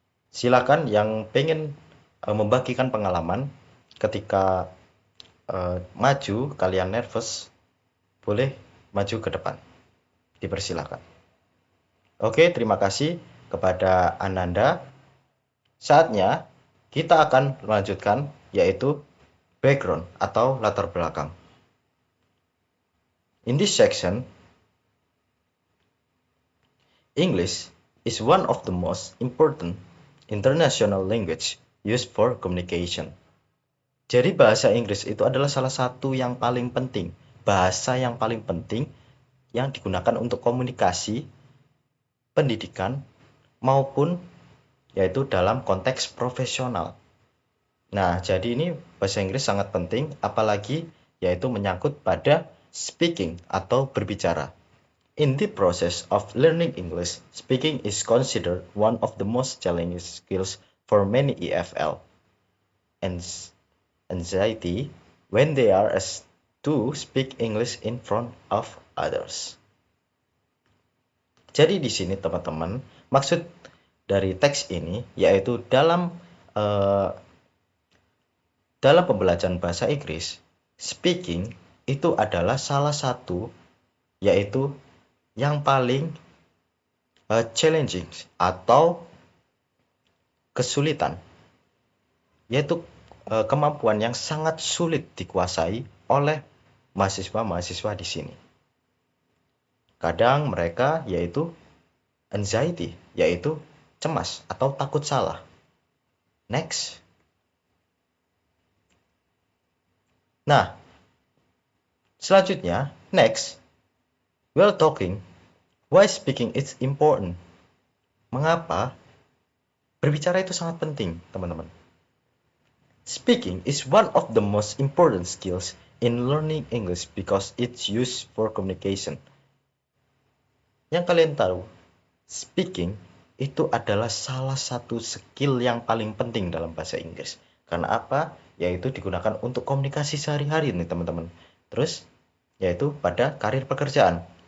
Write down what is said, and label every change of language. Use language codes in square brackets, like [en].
[id] Silakan yang pengen membagikan pengalaman ketika maju kalian nervous, boleh maju ke depan. Dipersilakan. Oke, terima kasih kepada Ananda. Saatnya kita akan melanjutkan yaitu [en] background [id] atau latar belakang. [en] In this section, English is one of the most important international language used for communication. [id] Jadi bahasa Inggris itu adalah salah satu yang paling penting, bahasa yang paling penting yang digunakan untuk komunikasi, pendidikan, maupun yaitu dalam konteks profesional. Nah, jadi ini bahasa Inggris sangat penting, apalagi yaitu menyangkut pada speaking atau berbicara. [en] In the process of learning English, speaking is considered one of the most challenging skills for many EFL. And anxiety when they are asked to speak English in front of others. [id] Jadi di sini teman-teman, maksud dari teks ini yaitu dalam pembelajaran bahasa Inggris, speaking itu adalah salah satu yaitu yang paling [en] challenging [id] atau kesulitan, yaitu kemampuan yang sangat sulit dikuasai oleh mahasiswa-mahasiswa di sini. Kadang mereka yaitu anxiety, yaitu cemas atau takut salah. [en] Next. [id] Nah, selanjutnya, [en] next, we're talking why speaking is important. [id] Mengapa berbicara itu sangat penting, teman-teman? [en] Speaking is one of the most important skills in learning English because it's used for communication. [id] Yang kalian tahu, speaking itu adalah salah satu skill yang paling penting dalam bahasa Inggris. Karena apa? Yaitu digunakan untuk komunikasi sehari-hari nih teman-teman. Terus, yaitu pada karir pekerjaan.